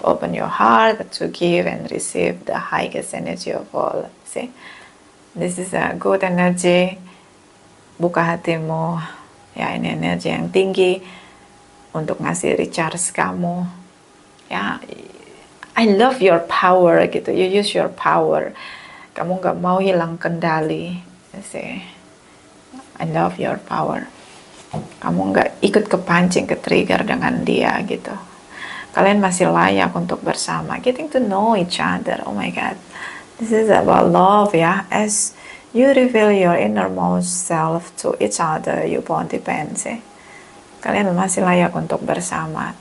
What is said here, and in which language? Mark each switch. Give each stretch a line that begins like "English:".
English: Open your heart to give and receive the highest energy of all. See, this is a good energy.
Indonesian: Buka hatimu, ya, ini energi yang tinggi untuk ngasih recharge kamu.
English: Ya, I love your power
Indonesian: gitu.
English: You use your power.
Indonesian: Kamu nggak mau hilang kendali.
English: See, I love your power.
Indonesian: Kamu nggak ikut kepancing, ke trigger dengan dia gitu. Kalian masih layak untuk bersama.
English: Getting to know each other. Oh my God, this is about love
Indonesian: ya.
English: As you reveal your innermost self to each other, you won't depend. See,
Indonesian: kalian masih layak untuk bersama.